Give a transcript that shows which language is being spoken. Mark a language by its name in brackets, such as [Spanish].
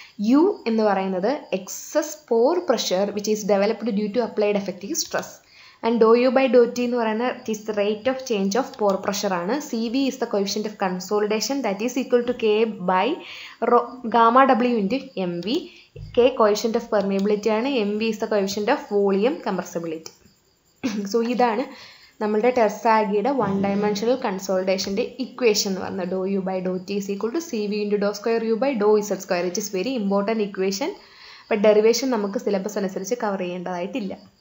[English] U [Malayalam] എന്ന് പറയുന്നത് [English] Excess pore pressure which is developed due to applied effective stress. And do U by do T [Malayalam] എന്ന് പറയുന്നത് [English] It is the rate of change of pore pressure ആണ്. C V is the coefficient of consolidation that is equal to K by gamma W into M V. K coefficient of permeability ആണ്, MV is the coefficient of volume compressibility. [Malayalam] So ഇതാണ് നമ്മളുടെ ടെർസാഗിയുടെ one dimensional കൺസോളിഡേഷൻ്റെ equation എന്ന് പറഞ്ഞത്. [English] Do U by do T is equal to C V into do square U by do Z square. It is very important equation. [Malayalam] But derivation നമുക്ക് syllabus അനുസരിച്ച് cover ചെയ്യേണ്ടതായിട്ടില്ല.